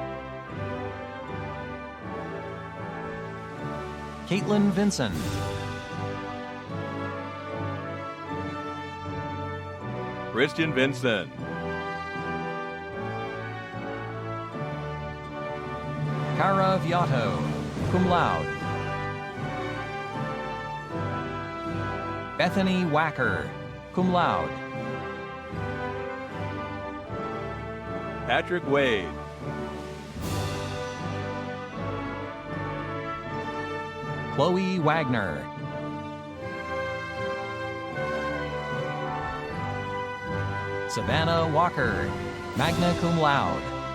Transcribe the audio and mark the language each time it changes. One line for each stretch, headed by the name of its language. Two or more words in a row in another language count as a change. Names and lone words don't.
English: Caitlin Vincent. Christian Vincent. Cara Viato,
Latin: cum laude.
English: Bethany Wacker,
Latin: cum laude.
English: Patrick Wade. Chloe Wagner. Savannah Walker,
Latin: magna cum laude.